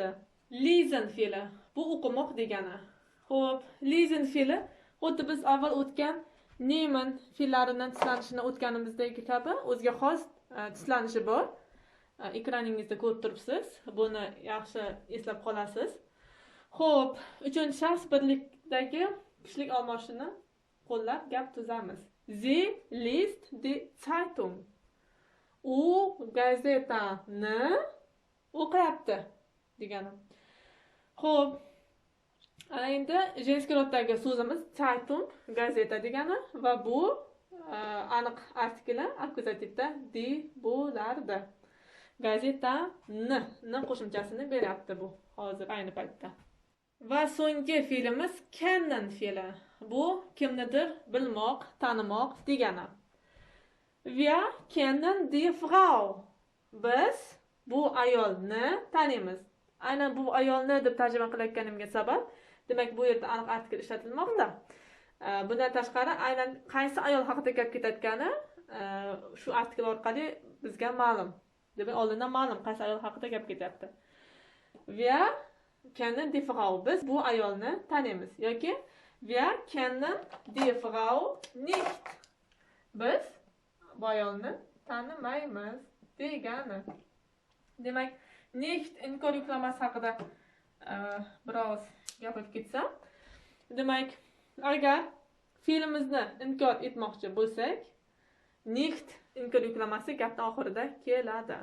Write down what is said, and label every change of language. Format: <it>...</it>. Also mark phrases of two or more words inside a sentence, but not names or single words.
<uz>Lesen fe'li bu o'qimoq degani. Xo'p, lesen fe'li xuddi biz avval o'tgan nehmen fe'llarining tislanishini o'tganimizdagi kabi o'ziga xos tislanishi bor. Ekraningizda ko'rib turibsiz. Buni yaxshi eslab qolasiz. Xo'p, 3-shaxs birlikdagi Kuchlik olmoshini qo'llab gap tuzamiz.</uz> <de>Sie liest die Zeitung.</de> <uz>U gazetani o'qiyapti degani. Xo'p, endi женский roddagi so'zimiz Zeitung, gazeta degani va bu aniq artikli akkuzativda die bo'lardi. Gazetani qo'shimchasini beryapti bu hozir ayni paytda. Va so'nggi fe'limiz kennen fe'li. Bu kimnidir bilmoq, tanimoq degani.</uz> <de>Wir kennen die Frau.</de> <uz>Biz bu ayolni taniymiz. Aynan bu ayolni deb tarjima qilayotganimga sabab, demak bu yerda aniq artikl ishlatilmoqda. Bundan tashqari aynan qaysi ayol haqida gap ketayotgani shu artikl orqali bizga ma'lum. Demak oldindan ma'lum qaysi ayol haqida gap ketyapti.</uz> <de>Wir kennen die Frau.</de> <uz>Biz bu ayolni taniymiz yoki</uz> <de>wir kennen die Frau nicht.</de> <uz>Biz bu ayolni tanimaymiz degani. Demak, nicht inkor yuklamasi haqida biroz gapirib ketsam, demak, agar fe'limizni inkor etmoqchi bo'lsak, nicht inkor yuklamasi gapning oxirida keladi.</uz>